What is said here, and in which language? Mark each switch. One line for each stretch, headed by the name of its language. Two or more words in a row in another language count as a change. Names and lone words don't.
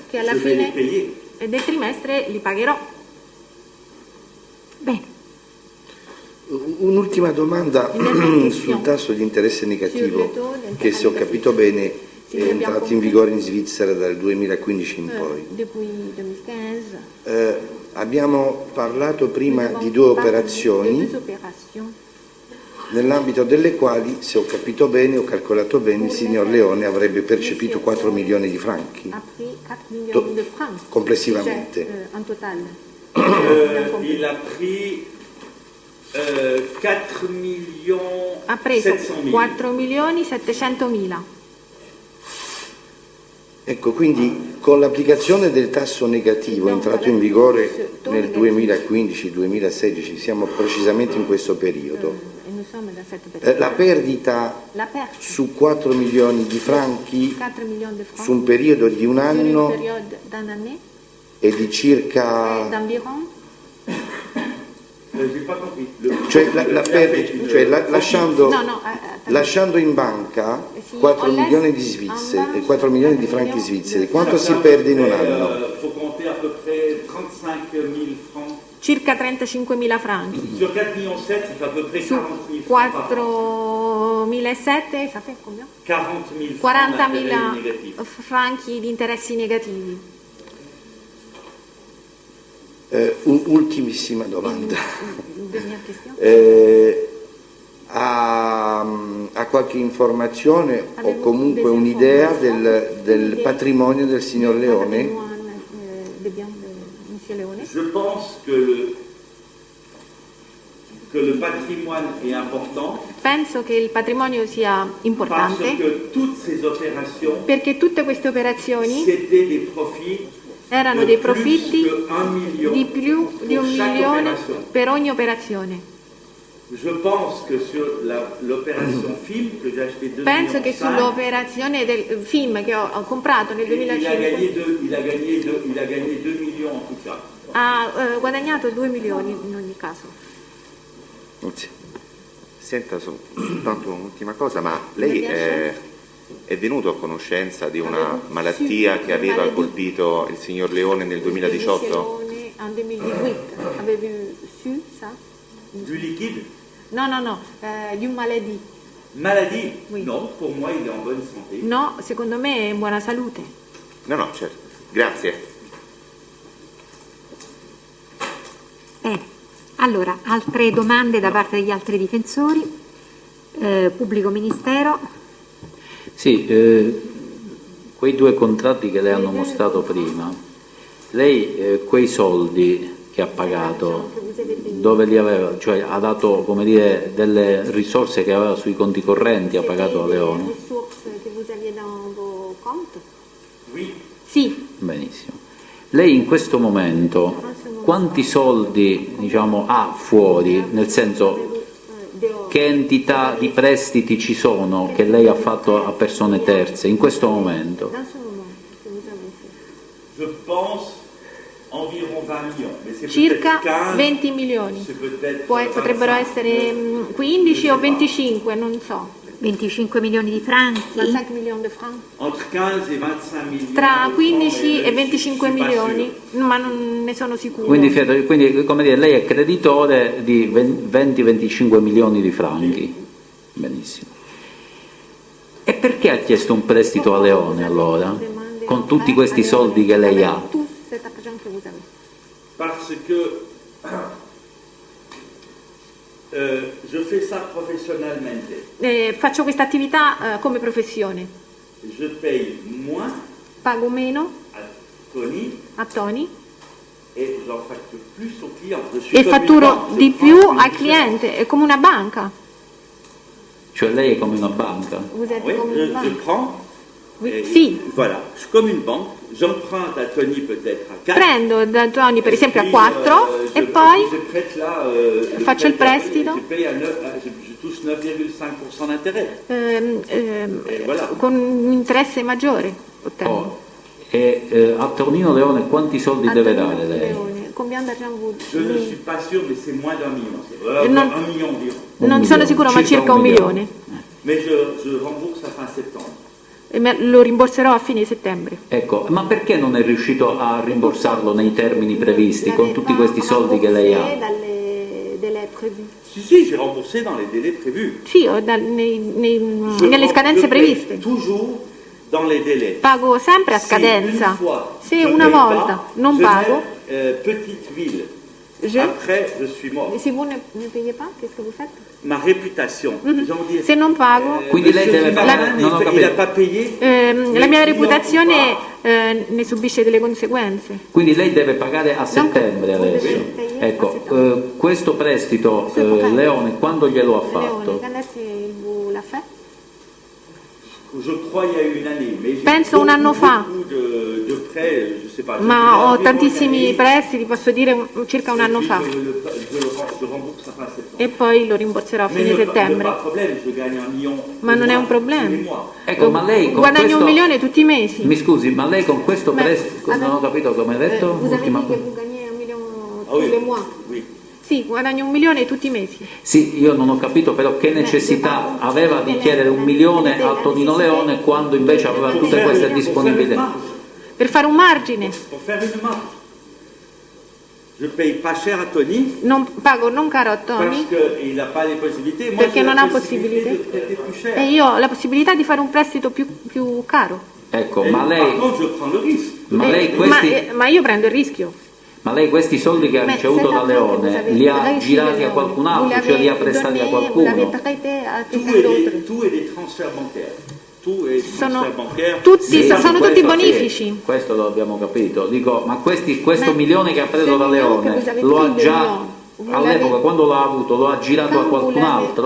Italian: che alla
French: je vais les
Italian: fine
French: payer.
Italian: del trimestre li pagherò. Bene. Un'ultima domanda
French: Une
Italian: sul tasso di interesse
French: Sur
Italian: negativo
French: le taux d'intérêt
Italian: che, se ho capito bene, Sì, è abbiamo entrato in compreso. vigore in Svizzera dal 2015 in poi.
French: Depuis 2015.
Italian: Abbiamo parlato prima
French: Nous avons
Italian: di due
French: parlé de
Italian: operazioni
French: deux opérations.
Italian: nell'ambito delle quali, se ho capito bene, ho calcolato bene, il signor Leone avrebbe percepito 4 milioni di franchi
French: A pris 4 millions de francs.
Italian: complessivamente.
French: En total. Il a pris 4 millions
Italian: Ha preso 700 000. 4 milioni 700 mila. Ecco, quindi con l'applicazione del tasso negativo entrato in vigore nel 2015-2016, siamo precisamente in questo periodo,
French: Et nous sommes dans cette période.
Italian: la perdita
French: La perte
Italian: su 4 milioni di franchi
French: 4 millions de francs
Italian: su un periodo di un
French: sur une
Italian: anno
French: période d'un année
Italian: è di circa,
French: d'environ J'ai pas compris. Le-
Italian: cioè, lasciando, No, no, lasciando in banca Sì, 4 ho letto milioni di in svizzeri, banca 4 milioni di 4 franchi milioni svizzeri, di quanto
French: Ça
Italian: si
French: fait
Italian: perde in un
French: à peu
Italian: anno?
French: près, faut compter à peu près 35 000 francs.
Italian: circa 35 mila franchi.
French: Sur 4 millions 7, ça fait à peu près
Italian: Su
French: 40 000 francs par an. 4.007, ça fait combien? 40 000 francs 40.000 d'intérêt négatif.
Italian: franchi di interessi negativi. Un'ultimissima domanda.
French: Dernière question.
Italian: Ha qualche informazione o comunque un'idea del patrimonio del signor Leone?
French: Je pense que le patrimoine est important
Italian: Penso che il patrimonio sia
French: parce
Italian: importante
French: que toutes ces opérations,
Italian: perché tutte queste operazioni
French: c'était des profits
Italian: erano
French: de
Italian: dei
French: plus
Italian: profitti
French: que 1 million
Italian: di più di
French: pour
Italian: 1
French: chaque
Italian: milione
French: opération.
Italian: per ogni operazione.
French: Je pense que sur l'opération film que j'ai acheté 2
Italian: Penso
French: millions
Italian: che sull'operazione del film che ho comprato nel
French: il a
Italian: 2005
French: gagné 2 millions en tout cas.
Italian: ha guadagnato 2 milioni in ogni caso. Sì. Senta soltanto un'ultima cosa, ma lei è venuto a conoscenza di una malattia che aveva colpito il signor Leone nel 2018?
French: En 2018,
Italian: avevi su
French: ça? Du liquide?
Italian: No, di un maladie.
French: Maladie? Oui. Non, pour moi il est en bonne santé.
Italian: No, secondo me è in buona salute. No, certo. Grazie. Allora, altre domande da parte degli altri difensori? Pubblico Ministero? Sì, quei 2 contratti che le hanno mostrato prima, lei quei soldi che ha pagato, dove li aveva, cioè ha dato, come dire, delle risorse che aveva sui conti correnti, ha pagato a Leone?
French: Che vous aviez dans vos comptes? Oui.
Italian: Sì, Benissimo. Lei in questo momento quanti soldi, diciamo, ha fuori, nel senso che entità di prestiti ci sono che lei ha fatto a persone terze in questo momento?
French: dans ce moment che vous avez fait. Je pense environ 20 millions. Mais c'est
Italian: Circa
French: peut-être 15,
Italian: 20 milioni.
French: c'est peut-être
Italian: Potrebbero
French: 25.
Italian: essere 15 o 25, non so. 25 milioni di franchi? 25 milioni di francs.
French: Entre 15 et 25 millions.
Italian: Tra
French: de
Italian: 15
French: francs,
Italian: e
French: mais
Italian: 25
French: je suis pas
Italian: milioni,
French: sûr.
Italian: ma non ne sono sicuro. Quindi, come dire, lei è creditore di 20-25 milioni di franchi. Benissimo. E perché ha chiesto un prestito a Leone allora? Con tutti questi soldi che lei ha?
French: Parce que je fais ça professionnellement.
Italian: Faccio questa attività come professione.
French: Je paye moins
Italian: Pago meno
French: à Tony
Italian: a Tony
French: et j'en facture plus au client. Je suis
Italian: e
French: comme une
Italian: fatturo
French: banque, je
Italian: di
French: prends
Italian: più
French: une
Italian: al
French: différence.
Italian: cliente, è come una banca. Cioè lei è come una banca?
French: Vous êtes Oui, comme je une banque. prends. Oui, et
Italian: sì.
French: Voilà, je suis comme une banque. J'emprunte à Tony peut-être à 4.
Italian: Prendo da Tony per esempio a 4 e poi faccio il prestito.
French: Je paye je touche 9,5% d'intérêt. Voilà.
Italian: Con un interesse maggiore ottengo. Oh, e a Tornino Leone quanti soldi deve dare lei?
French: Combien d'argent vous Je ne suis pas sûr, mais c'est moins d'1 million. Non- 1 million environ.
Italian: Non sono sicuro, ma circa 1 milione.
French: Mais je rembourse à fin septembre.
Italian: E lo rimborserò a fine settembre. Ecco, ma perché non è riuscito a rimborsarlo nei termini previsti con tutti questi soldi che lei ha?
French: Si, j'ai remboursé dans les délais prévus.
Italian: Sì, nelle scadenze
French: Je paie
Italian: previste.
French: toujours dans les délais.
Italian: Pago sempre a
French: Si
Italian: scadenza.
French: une fois
Italian: Se
French: je
Italian: una
French: paye
Italian: volta
French: pas,
Italian: non
French: je
Italian: pago,
French: mets, petite ville. je... Après, je suis mort. Se vous ne payez pas, qu'est-ce que vous faites? Ma réputation. J'en dis,
Italian: Se non pago, Quindi lei deve
French: Zimmermann,
Italian: pagare- non ho il capito.
French: n'a pas payé.
Italian: la mia
French: Mais
Italian: reputazione
French: sinon,
Italian: ne subisce delle conseguenze. Quindi lei deve pagare a settembre Non- adesso. Sì. Ecco, questo prestito Leone quando glielo ha fatto?
French: Leone, vous l'a fait? Je crois il y a eu une année. Mais j'ai
Italian: Penso un anno fa.
French: beaucoup de prêts, je sais pas. je
Italian: Ma
French: dirais
Italian: ho
French: environ
Italian: tantissimi
French: une année.
Italian: prestiti, posso dire circa un
French: Et
Italian: anno
French: puis,
Italian: fa.
French: je rembourse à fin septembre.
Italian: E poi lo rimborserò a
French: Mais
Italian: fine
French: le
Italian: settembre.
French: pas problème, je gagne 1 million.
Italian: Ma non è un problema.
French: tous les mois.
Italian: Ecco, ma lei con Guadagno questo... 1 milione tutti i mesi. Mi scusi, ma lei con questo Ma- prestito... Non ho capito come ha detto?
French: Vous avez
Italian: Ultima-
French: dit que vous gagnez 1 million Ah tous oui. les mois. Oui.
Italian: Sì, guadagno 1 milione tutti i mesi. Sì, io non ho capito però che necessità aveva di chiedere 1 milione a Tonino Leone quando invece aveva tutte queste disponibilità. Per fare un margine.
French: Pour faire une marge. Je paye pas cher à Tony
Italian: Non pago non caro a Tony
French: parce qu'il n'a pas les possibilités. Moi,
Italian: perché
French: j'ai
Italian: non
French: la
Italian: ha
French: possibilité
Italian: possibilità.
French: de prêter plus cher.
Italian: E io ho la possibilità di fare un prestito più caro. Ecco,
French: Et
Italian: ma
French: par
Italian: lei,
French: contre, je prends le risque.
Italian: ma lei questi... ma io prendo il rischio. Ma lei questi soldi che ha ricevuto da Leone li ha girati a qualcun altro, cioè li ha prestati a qualcuno?
French: Tout est des transferts bancaires. Tout est
Italian: Sono
French: transfert bancaire.
Italian: tutti, Sì, sono questo tutti sì, bonifici. questo lo abbiamo capito. Dico, ma questo milione che ha preso da
French: ce
Italian: Leone milioni che
French: vous
Italian: lo ha
French: avez
Italian: già
French: pris de Leone,
Italian: all'epoca quando l'ha avuto lo ha girato a
French: Quand vous
Italian: qualcun
French: l'avez
Italian: altro